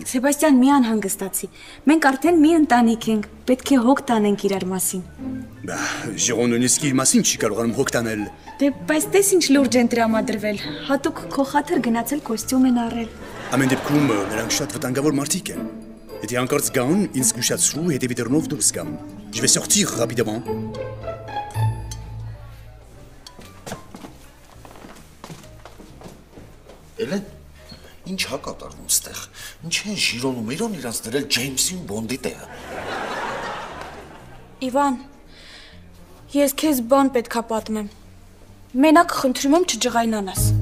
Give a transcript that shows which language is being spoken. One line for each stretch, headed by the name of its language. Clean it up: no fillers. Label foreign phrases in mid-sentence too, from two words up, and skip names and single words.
Armenian: Սեբաստիան, մի անհանգստացի։ Մենք արդեն մի ընտանիք ենք, պետք է հոգ տանենք իրար մասին։ Բա, Ժիրոն նույնիսկ իր մասին չի կարողանում հոգ տանել։ Դե, բայց տես ինչ լուրջ են տրամադրվել։ Հատուկ քո խաթր գնացել կոստյում են առել։ Ամեն դեպքում նրանք շատ վտանգավոր մարդիկ են։ Եթե անկարծ գան, ինձ զգուշացրու, հետևի դռնով դուրս գամ։
French: Je vais sortir rapidement.
Armenian: Էլեն, ինչ հա կատարվում ստեղ։ Ինչ են Ժիրոն ու Միրոն իրանց դրել Ջեյմսի ու Բոնդի տեղը։ Իվան, ես քեզ բան պետքա պատմեմ։ Մենակ խնդրում եմ չջղայնանաս։